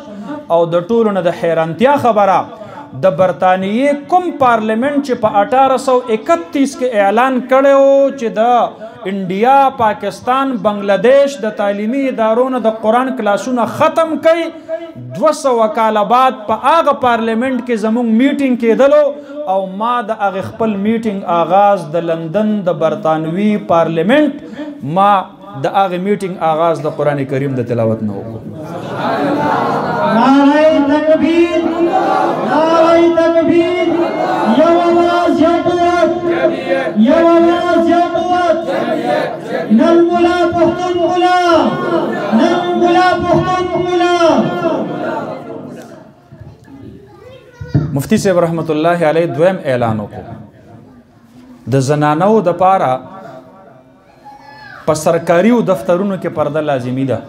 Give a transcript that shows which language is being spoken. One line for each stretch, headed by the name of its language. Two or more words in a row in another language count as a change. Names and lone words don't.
Pashto: او د ټولو نه د حیرانتیا خبره، د برطانیې کوم پارلیمنت چې په 1831 کې اعلان کړی و چې د انډیا، پاکستان، بنگلادیش د تعلیمي ادارو نه د قرآن کلاسونه ختم کړي، 200 کاله بعد په هغه پارلیمنت کې زموږ میټینګ کېدلو او ما د هغې خپل میټینګ آغاز د لندن د برطانوي پارلیمنت، ما د هغې میټینګ آغاز د قرآن کریم د تلاوت نه وکړو.
Urdu: نعرہ تکبیر، نعرہ تکبیر،
Pashto: یو آواز یو قوت، یو آواز یو قوت، نن ملا پختون ملا، نن ملا پختون ملا. مفتی صاحب
Arabic: رحمت الله علیه
Pashto: دویم اعلان وکړو د زنانو د پاره په سرکاري دفترونو کې پرده لازمي ده.